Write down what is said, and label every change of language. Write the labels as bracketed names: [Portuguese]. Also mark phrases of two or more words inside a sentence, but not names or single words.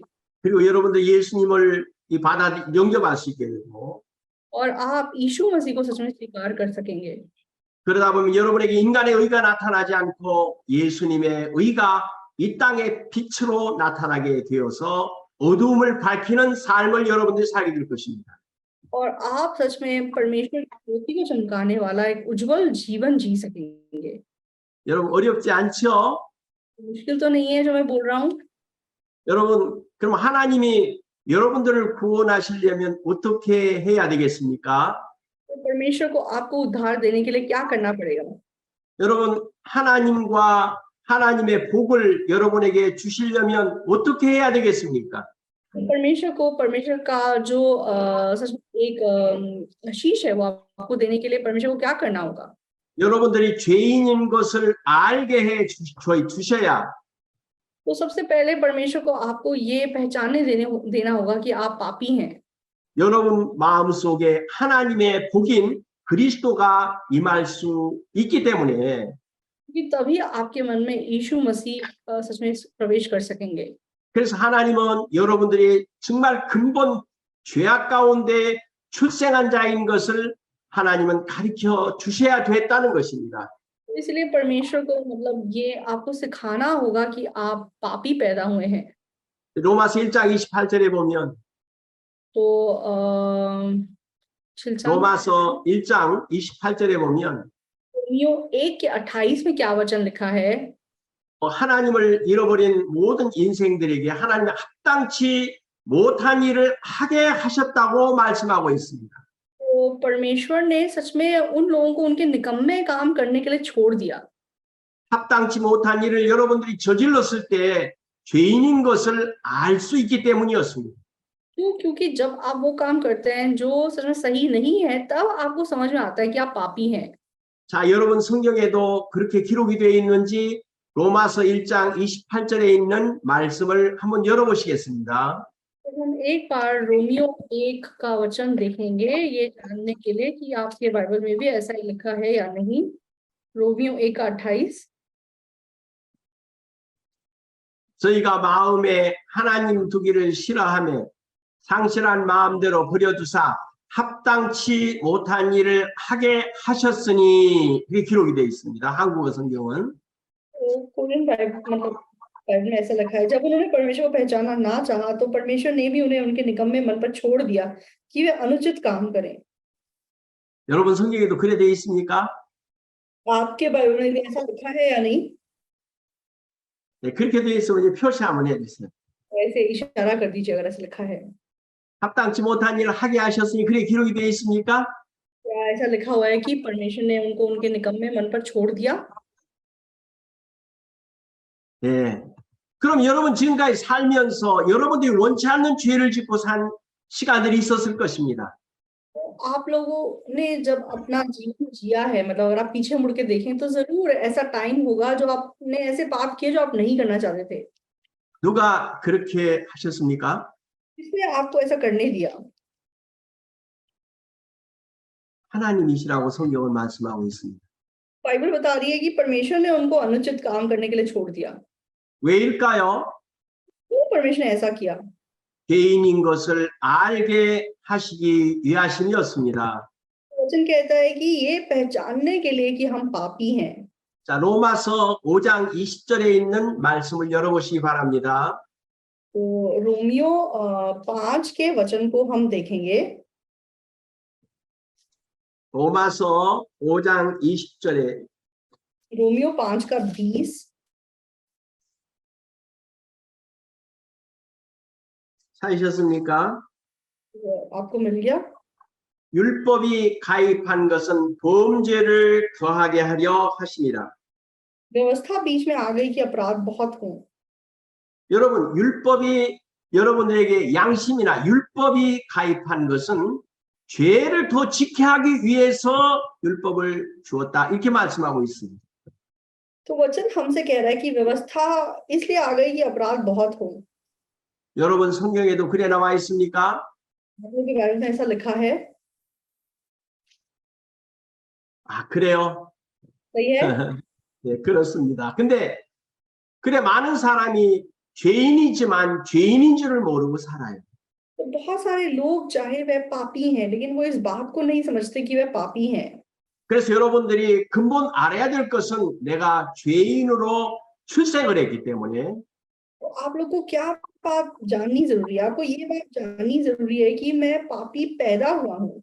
[Korean] 그리고 여러분들 예수님을 영접할 수 있게 되고 [Hindi] और आप यीशु मसीह को सच में स्वीकार कर सकेंगे। [Korean] 그러다 보면 여러분에게 인간의 의가 나타나지 않고 예수님의 의가 이 땅의 빛으로 나타나게 되어서 어두움을 밝히는 삶을 여러분들이 살게 될 것입니다. [Hindi] और आप सच में परमेश्वर की ज्योति को चमकाने वाला एक उज्जवल जीवन जी सकेंगे। [Korean] 여러분 어렵지 않죠? [Hindi] मुश्किल तो नहीं है जो मैं बोल रहा हूँ। [Korean] 여러분 그럼 하나님이 여러분들을 구원하시려면 어떻게 해야 되겠습니까? [Hindi] तो परमेश्वर को आपको उद्धार देने के लिए क्या करना पड़ेगा? [Korean] 여러분 하나님과 하나님의 복을 여러분에게 주시려면 어떻게 해야 되겠습니까? [Hindi] परमेश्वर का जो सच में एक शीश है वो आपको देने के लिए परमेश्वर को क्या करना होगा? [Korean] 여러분들이 죄인인 것을 알게 해 주셔야 [Hindi] तो सबसे पहले परमेश्वर को आपको ये पहचाने देना होगा कि आप पापी हैं। [Korean] 여러분 마음속에 하나님의 복인 그리스도가 임할 수 있기 때문에 [Hindi] कि तभी आपके मन में यीशु मसीह सच में प्रवेश कर सकेंगे। [Korean] 그래서 하나님은 여러분들이 정말 근본 죄악 가운데 출생한 자인 것을 하나님은 가르쳐 주셔야 됐다는 것입니다. [Hindi] इसलिए परमेश्वर को मतलब ये आपको सिखाना होगा कि आप पापी पैदा हुए हैं। [Korean] 로마서 1장 28절에 보면 [Hindi] तो [Korean] 로마서 1장 28절에 보면 [Hindi] रोमियो 1:28 में क्या वचन लिखा है? [Korean] 하나님을 잃어버린 모든 인생들에게 하나님이 합당치 못한 일을 하게 하셨다고 말씀하고 있습니다. [Hindi] तो परमेश्वर ने सच में उन लोगों को उनके निकम्मे काम करने के लिए छोड़ दिया। [Korean] 합당치 못한 일을 여러분들이 저질렀을 때 죄인인 것을 알 수 있기 때문이었습니다. [Hindi] क्योंकि जब आप वो काम करते हैं जो सच में सही नहीं है, तब आपको समझ में आता है कि आप पापी हैं। [Korean] 자, 여러분 성경에도 그렇게 기록이 되어 있는지 로마서 1장 28절에 있는 말씀을 한번 열어보시겠습니다. [Hindi] तो हम एक बार रोमियो 1 का वचन देखेंगे ये जानने के लिए कि आपके बाइबल में भी ऐसा ही लिखा है या नहीं। रोमियो 1:28 [Korean] 저희가 마음에 하나님 두기를 싫어하며 상실한 마음대로 버려두사 합당치 못한 일을 하게 하셨으니 이렇게 기록이 되어 있습니다. 한국어 성경은. [Hindi] कोरियन बाइबल में ऐसा लिखा है, जब उन्होंने परमेश्वर को पहचाना ना चाहा तो परमेश्वर ने भी उन्हें उनके निकम्मे मन पर छोड़ दिया कि वे अनुचित काम करें। [Korean] 여러분 성경에도 그래 되어 있습니까? [Hindi] आपके बाइबल में भी ऐसा लिखा है या नहीं? [Korean] 네, 그렇게 되어 있으면 표시 한번 해주세요. [Hindi] ऐसे इशारा कर दीजिए अगर ऐसा लिखा है। [Korean] 합당치 못한 일을 하게 하셨으니 그래 기록이 되어 있습니까? [Hindi] क्या ऐसा लिखा हुआ है कि परमेश्वर ने उनको उनके निकम्मे मन पर छोड़ दिया? [Korean] 예. 그럼 여러분 지금까지 살면서 여러분들이 원치 않는 죄를 짓고 산 시간들이 있었을 것입니다. [Hindi] तो आप लोगों ने जब अपना जीवन जिया है, मतलब अगर आप पीछे मुड़ के देखें तो जरूर ऐसा टाइम होगा जो आपने ऐसे पाप किए जो आप नहीं करना चाहते थे, [Korean] 누가 그렇게 하셨습니까? [Hindi] इसलिए आपको ऐसा करने दिया। [Korean] 하나님이시라고 성경은 말씀하고 있습니다. [Hindi] बाइबल बता रही है कि परमेश्वर ने उनको अनुचित काम करने के लिए छोड़ दिया। [Korean] 왜일까요? [Hindi] क्यों परमेश्वर ने ऐसा किया? [Korean] 죄인인 것을 알게 하시기 위하심이었습니다. [Hindi] वचन कहता है कि ये पहचानने के लिए कि हम पापी हैं। [Korean] 자, 로마서 5장 20절에 있는 말씀을 열어보시기 바랍니다. [Hindi] तो रोमियो 5 के वचन को हम देखेंगे। [Korean] 로마서 5장 20절에 [Hindi] रोमियो 5 का 20 [Korean] 찾으셨습니까? [Hindi] आपको मिल गया? [Korean] 율법이 가입한 것은 범죄를 더하게 하려 하심이라. [Hindi] व्यवस्था बीच में आ गई कि अपराध बहुत हो। [Korean] 여러분, 율법이 여러분들에게 양심이나 율법이 가입한 것은 죄를 더 지게 하기 위해서 율법을 주었다. 이렇게 말씀하고 있습니다. [Hindi] तो वचन हमसे कह रहा है कि व्यवस्था इसलिए आ गई कि अपराध बहुत हो। [Korean] 여러분 성경에도 그래 나와 있습니까? [Hindi] आप लोगों के बाइबल में ऐसा लिखा है? [Korean] 아, 그래요? [Hindi] सही है? [Korean] 네, 그렇습니다. 근데 그래 많은 사람이 죄인이지만 죄인인 줄을 모르고 살아요. [Hindi] तो बहुत सारे लोग चाहे वह पापी हैं लेकिन वो इस बात को नहीं समझते कि वह पापी हैं। [Korean] 그래서 여러분들이 근본 알아야 될 것은 내가 죄인으로 출생을 했기 때문에 [Hindi] तो आप लोग को क्या बात जाननी जरूरी है? आपको ये बात जाननी जरूरी है कि मैं पापी पैदा हुआ हूँ।